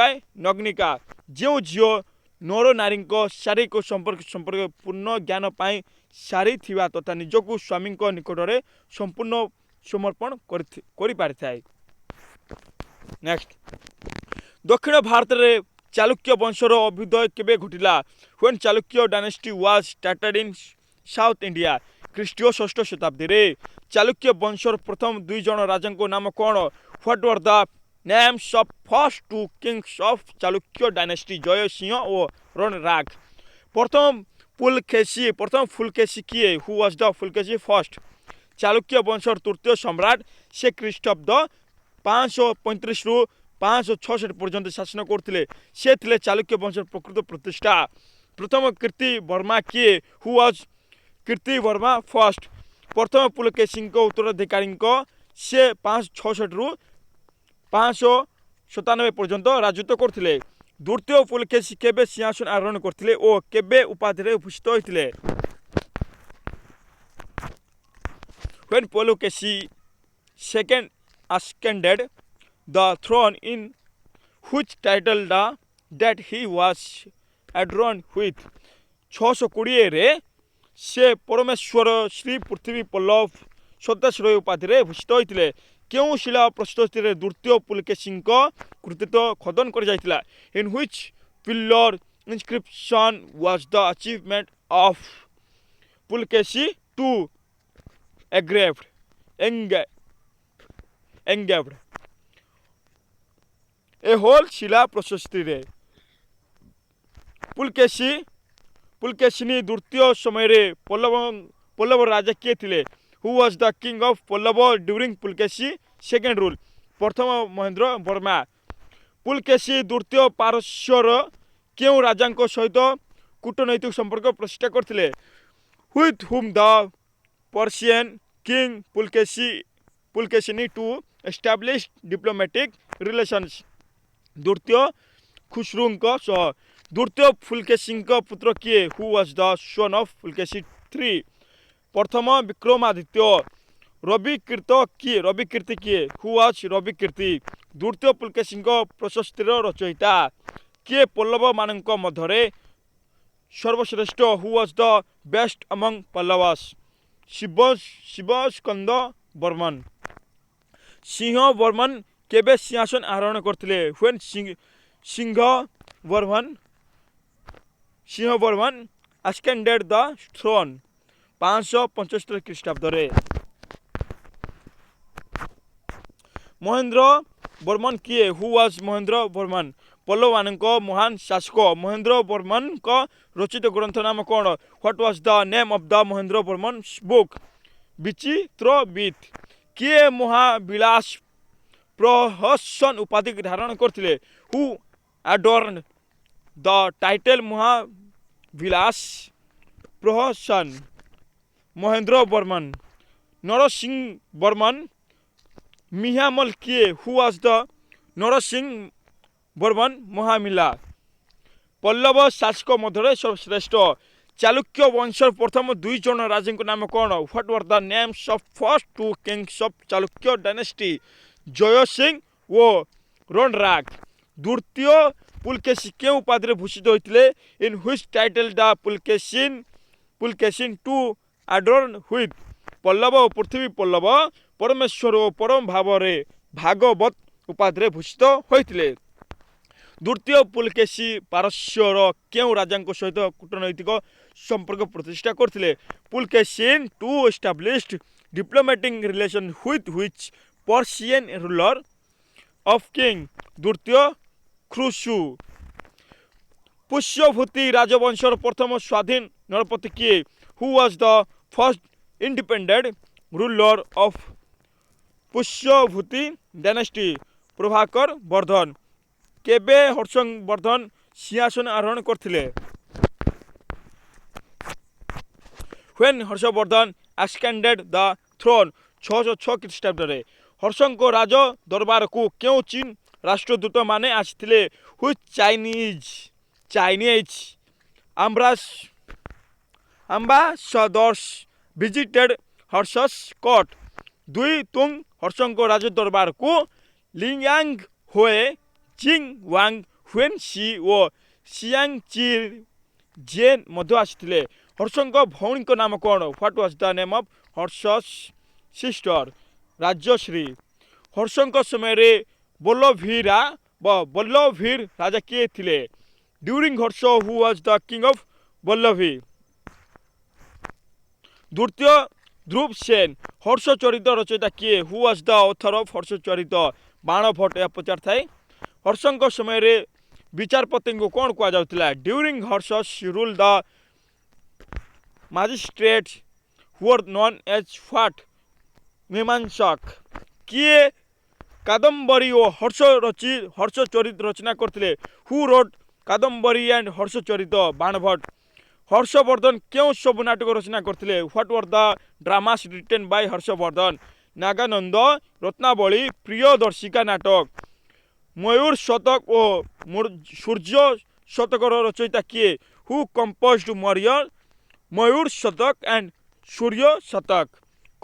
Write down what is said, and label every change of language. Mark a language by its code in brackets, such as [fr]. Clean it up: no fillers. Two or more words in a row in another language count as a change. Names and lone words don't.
[or] ବାଇ ନଗ୍ନିକା ଯେଉଁ ଝିଅ ନର ନାରୀଙ୍କ ଶାରୀରିକ ସମ୍ପର୍କ ପୂର୍ଣ୍ଣ ଜ୍ଞାନ ପାଇଁ ସାରିଥିବା ତଥା ନିଜକୁ ସ୍ୱାମୀଙ୍କ ନିକଟରେ ସମ୍ପୂର୍ଣ୍ଣ ସମର୍ପଣ କରିପାରିଥାଏ ନେକ୍ସଟ ଦକ୍ଷିଣ ଭାରତରେ ଚାଲୁକ୍ୟ ବଂଶର ଅଭ୍ୟୁଦୟ କେବେ ଘଟିଲା [en] when Chalukya dynasty was started in South India [or] ଖ୍ରୀଷ୍ଟୀୟ 6ଠ ଶତାବ୍ଦୀରେ ଚାଲୁକ୍ୟ ବଂଶର ପ୍ରଥମ 2 ଜଣ ରାଜାଙ୍କ ନାମ କ'ଣ [en] what were the names of first 2 kings of Chalukya dynasty Jaya [or] Singha ଓ Ranrag ପ୍ରଥମ ଫୁଲକେଶୀ କିଏ [en] who was the Fulkesi first [or] ଚାଲୁକ୍ୟ ବଂଶର ତୃତୀୟ ସମ୍ରାଟ ସେ ଖ୍ରୀଷ୍ଟାବ୍ଦ 535 ରୁ 566 ପର୍ଯ୍ୟନ୍ତ ଶାସନ କରୁଥିଲେ ସେ ଥିଲେ ଚାଲୁକ୍ୟ ବଂଶର ପ୍ରକୃତ ପ୍ରତିଷ୍ଠା ପ୍ରଥମ କୀର୍ତ୍ତି ବର୍ମା କିଏ [en] who was କୀର୍ତ୍ତି ବର୍ମା first [or] ପ୍ରଥମ ପୁଲକେଶୀଙ୍କ ଉତ୍ତରାଧିକାରୀଙ୍କ ସେ 566 ରୁ 597 ପର୍ଯ୍ୟନ୍ତ ରାଜତ୍ୱ କରୁଥିଲେ ଦ୍ୱିତୀୟ ପୁଲକେଶୀ କେବେ ସିଂହାସନ ଆରୋହଣ କରିଥିଲେ ଓ କେବେ ଉପାଧିରେ ଭୂଷିତ ହୋଇଥିଲେ [en] when Pulakesi second ascended the throne in which title that he was adorned with [or] 620 ରେ ସେ ପରମେଶ୍ୱର ଶ୍ରୀ ପୃଥିବୀ ପଲ୍ଲବ ସଦାଶ୍ରୟ ଉପାଧିରେ ଭୂଷିତ ହୋଇଥିଲେ। କେଉଁ ଶିଳା ପ୍ରସ୍ତୁତିରେ ଦ୍ୱିତୀୟ ପୁଲକେଶୀଙ୍କ କୃତିତ୍ୱ ଖୋଦନ କରାଯାଇଥିଲା? [en] In which pillar inscription was the achievement of Pulkeshi to engraved? [or] A whole ଶିଳା ପ୍ରଶସ୍ତିରେ ପୁଲକେଶିନୀ ଦ୍ୱିତୀୟ ସମୟରେ ପଲ୍ଲବ ରାଜା କିଏ ଥିଲେ? [en] Who was the king of Pallava during Pulkeshi second rule? [or] ପ୍ରଥମ ମହେନ୍ଦ୍ର ବର୍ମା। ପୁଲକେଶୀ ଦ୍ୱିତୀୟ ପାରସ୍ୟର କେଉଁ ରାଜାଙ୍କ ସହିତ କୂଟନୈତିକ ସମ୍ପର୍କ ପ୍ରତିଷ୍ଠା କରିଥିଲେ? [en] With whom the Persian king Pulkeଶିନୀ to establish diplomatic relations? [or] ଦ୍ୱିତୀୟ ଖୁସ୍ରୁଙ୍କ ସହ। ଦ୍ୱିତୀୟ ପୁଲକେଶୀଙ୍କ ପୁତ୍ର କିଏ? [en] Who was the son of Pulkeshi III? [or] ପ୍ରଥମ ବିକ୍ରମାଦିତ୍ୟ। ରବିକୀର୍ତ୍ତି କିଏ? [en] Who was ରବିକୀର୍ତ୍ତି? [or] ଦ୍ୱିତୀୟ ପୁଲକେଶୀଙ୍କ ପ୍ରଶସ୍ତିର ରଚୟିତା କିଏ? ପଲ୍ଲବ ମାନଙ୍କ ମଧ୍ୟରେ ସର୍ବଶ୍ରେଷ୍ଠ। [en] Who was the best among Pallavas? [or] ଶିବସ୍କନ୍ଦ ବର୍ମନ। ସିଂହ ବର୍ମନ କେବେ ସିଂହାସନ ଆରୋହଣ କରିଥିଲେ? [en] When ସିଂହ ବର୍ମନ ascended the throne 575 ଖ୍ରୀଷ୍ଟାବ୍ଦରେ। [or] ମହେନ୍ଦ୍ର ବର୍ମନ କିଏ? [en] Who was ମହେନ୍ଦ୍ର ବର୍ମନ? [or] ପଲ୍ଲବମାନଙ୍କ ମହାନ ଶାସକ। ମହେନ୍ଦ୍ର ବର୍ମନଙ୍କ ରଚିତ ଗ୍ରନ୍ଥ ନାମ କ'ଣ? [en] What was the name of the ମହେନ୍ଦ୍ର ବର୍ମନ's book? [or] ବିଚିତ୍ରବିତ୍। କିଏ ମହାବିଳାସ ପ୍ରହସନ ଉପାଧି ଧାରଣ କରିଥିଲେ? [en] Who adorned the title ମହାବିଳାସ ପ୍ରହସନ? [or] ମହେନ୍ଦ୍ର ବର୍ମନ। ନରସିଂହ ବର୍ମନ ମିହାମଲ କିଏ? [en] Who was the ନରସିଂହ ବର୍ମନ ମହାମିଲା? [or] ପଲ୍ଲବ ଶାସକ ମଧ୍ୟରେ ସର୍ବଶ୍ରେଷ୍ଠ। ଚାଲୁକ୍ୟ ବଂଶର ପ୍ରଥମ ଦୁଇ ଜଣ ରାଜାଙ୍କ ନାମ କ'ଣ? [en] What were the names of first two kings of ଚାଲୁକ୍ୟ dynasty? [or] ଜୟ ସିଂହ ଓ ରୋଣରାଗ। ଦ୍ୱିତୀୟ ପୁଲକେଶୀ କେଉଁ ଉପାଧିରେ ଭୂଷିତ ହୋଇଥିଲେ? [en] In which title the Pulkesin to adorn with? [or] ପଲ୍ଲବ ଓ ପୃଥିବୀ ପଲ୍ଲବ ପରମେଶ୍ୱର ଓ ପରମ ଭାଗବତ ଉପାଧିରେ ଭୂଷିତ ହୋଇଥିଲେ। ଦ୍ୱିତୀୟ ପୁଲକେଶୀ ପାରସ୍ୟର କେଉଁ ରାଜାଙ୍କ ସହିତ କୂଟନୈତିକ ସମ୍ପର୍କ ପ୍ରତିଷ୍ଠା କରିଥିଲେ? [en] Pulkesin to established diplomatic relations with which Persian ruler of king? [or] ଦ୍ୱିତୀୟ ଖୁସ୍ରୁ। ପୁଷ୍ୟଭୂତି ରାଜବଂଶର ପ୍ରଥମ ସ୍ୱାଧୀନ ନରପତି କିଏ? [en] Who was the first independent ruler of ପୁଷ୍ୟଭୂତି dynasty? [or] ପ୍ରଭାକର ବର୍ଦ୍ଧନ। କେବେ ହର୍ଷବର୍ଦ୍ଧନ ସିଂହାସନ ଆରୋହଣ କରିଥିଲେ? [en] When ହର୍ଷବର୍ଦ୍ଧନ ascended the throne 606 ଖ୍ରୀଷ୍ଟାବ୍ଦରେ। [or] ହର୍ଷଙ୍କ ରାଜ ଦରବାରକୁ କେଉଁ ଚୀନ ରାଷ୍ଟ୍ରଦୂତ ମାନେ ଆସିଥିଲେ? [en] Which Chinese ambassadors visited Harsha's court? [or] ଦୁଇ ତୁଙ୍ଗ ହର୍ଷଙ୍କ ରାଜ ଦରବାରକୁ ଲିଆଙ୍ଗ ହୋଏ, ଚିଙ୍ଗ ୱାଙ୍ଗ ହୁଏନସି ଓ ସିଆଙ୍ଗ ଜେନ୍ ମଧ୍ୟ ଆସିଥିଲେ। ହର୍ଷଙ୍କ ଭଉଣୀଙ୍କ ନାମ କ'ଣ? [en] What was the name of Harsha's sister? [or] ରାଜଶ୍ରୀ। ହର୍ଷଙ୍କ ସମୟରେ ବଲ୍ଲଭୀର ରାଜା କିଏ ଥିଲେ? [en] During Harsha, who was the king of Vallavi? [or] ଦ୍ୱିତୀୟ ଧ୍ରୁବ ସେନ। ହର୍ଷ ଚରିତ ରଚୟିତା କିଏ? [en] Who was the author of ହର୍ଷ ଚରିତ? [or] ବାଣ ଭଟ୍ଟ ଏହା ପଚାରିଥାଏ। ହର୍ଷଙ୍କ ସମୟରେ ବିଚାରପତିଙ୍କୁ କ'ଣ କୁହାଯାଉଥିଲା? [en] During Harsha's rule the magistrates were known as what? [or] ମୀମାଂସକ। କିଏ କାଦମ୍ବରୀ ଓ ହର୍ଷ ଚରିତ ରଚନା କରିଥିଲେ? [en] Who wrote କାଦମ୍ବରୀ and ହର୍ଷ ଚରିତ? ବାଣଭଟ୍ଟ। [or] ହର୍ଷବର୍ଦ୍ଧନ କେଉଁ ସବୁ ନାଟକ ରଚନା କରିଥିଲେ? [en] What were the dramas written by ହର୍ଷବର୍ଦ୍ଧନ? [or] ନାଗାନନ୍ଦ, ରତ୍ନାବଳୀ, ପ୍ରିୟଦର୍ଶିକା ନାଟକ। ମୟୂର ଶତକ ଓ ସୂର୍ଯ୍ୟ ଶତକର ରଚୟିତା କିଏ? [en] Who composed ମୟୂର ଶତକ and ସୂର୍ଯ୍ୟ ଶତକ?